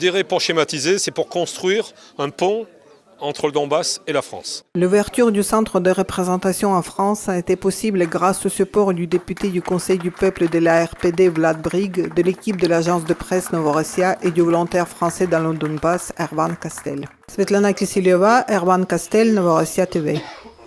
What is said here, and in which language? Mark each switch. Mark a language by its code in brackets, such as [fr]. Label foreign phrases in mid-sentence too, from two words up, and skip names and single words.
[fr] Je dirais, pour schématiser, c'est pour construire un pont entre le Donbass et la France. L'ouverture du centre de représentation en France a été possible grâce au support du député du Conseil du peuple de la RPD Vlad Brig, de l'équipe de l'agence de presse Novorossiya et du volontaire français dans le Donbass, Ervan Kastel. Svetlana Kiselyova, Ervan Kastel, Novorossiya TV.